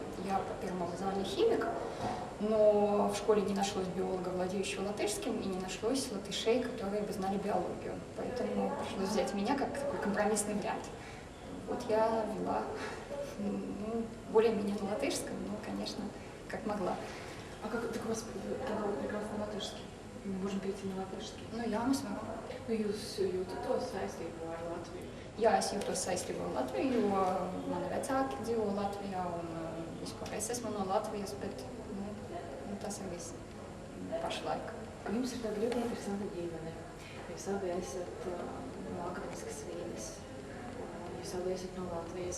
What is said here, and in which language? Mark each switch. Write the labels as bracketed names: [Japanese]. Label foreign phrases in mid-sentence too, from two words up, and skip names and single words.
[Russian] Я по первому образованию химик, но в школе не нашлось биолога, владеющего латышским, и не нашлось латышей, которые бы знали биологию. Поэтому пришлось взять меня как такой компромиссный вариант. Вот я вела, более-менее на латышском, но, конечно, как могла. А как так у вас прекрасно латышский? Мы можем перейти на латышский. [Latvian] Nu, jā, mēs varam. Jūs jūtat to saistību ar Latviju? Jā, es jūtos saistību ar Latviju, jo mani vecāki dzīvo Latvijā, un vispār es esmu no Latvijas, bet tas ir viss pašlaik. Jums ir tāda ļoti interesanta ģimene. Jūs abi esat no akadēmiskas vides, jūs abi esat no Latvijas.